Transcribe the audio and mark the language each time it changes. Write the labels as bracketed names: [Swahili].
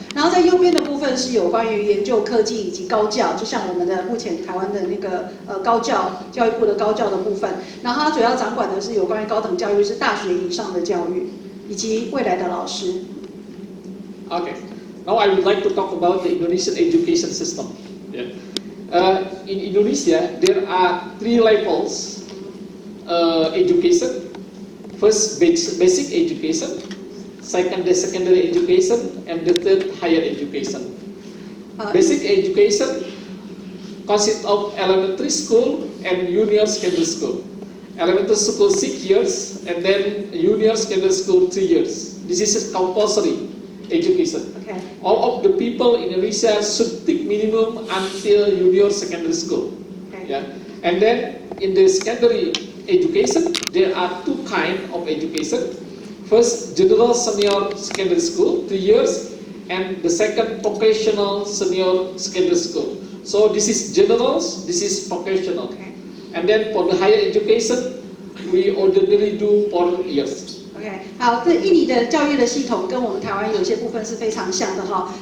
[Chinese] 然后在右边的部分是有关于研究科技以及高教，就像我们的目前台湾的那个教育部的高教的部分。然后它主要掌管的是有关于高等教育，是大学以上的教育以及未来的老师。 [English] Okay. Now I would like to talk about the Indonesian education system. Yeah. In Indonesia, there are 3 levels education. First, basic education. secondary education, and the third higher education. Basic education consists of elementary school and junior secondary school. Elementary school 6 years, and then junior secondary school 3 years. This is compulsory education. Okay. All of the people in Indonesia should take minimum until junior secondary school. Okay. Yeah. And then in the secondary education, there are two kinds of education. First, general senior secondary school, 3 years, and the second, vocational senior secondary school. So this is general, this is vocational. Okay. And then for the higher education, we ordinarily do 4 years. [Chinese] OK， 好，这印尼的教育的系统跟我们台湾有些部分是非常像的哈。